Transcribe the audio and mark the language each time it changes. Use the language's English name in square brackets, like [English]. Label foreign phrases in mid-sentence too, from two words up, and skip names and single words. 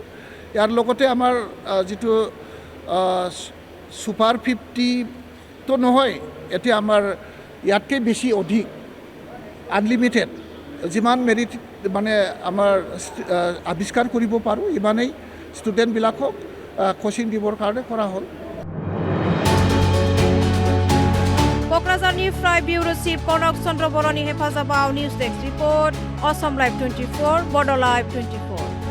[Assamese] ইয়াৰ লগতে আমাৰ যিটো সুপাৰ 50 তো নহয় এতিয়া আমাৰ ইয়াতকৈ বেছি অধিক আনলিমিটেড যিমান মেৰিট মানে আমাৰ আৱিষ্কাৰ কৰিব পাৰোঁ ইমানেই ষ্টুডেণ্টবিলাকক কোচিং দিবৰ কাৰণে কৰা হ'ল। [Bodo] क'क्राझारनिफ्राय बिउर' चिफ कनक चन्द्र बर'नि हेफाजाबाव [English] news desk report [Bodo] असम लाइभ 24 बड' लाइभ 24।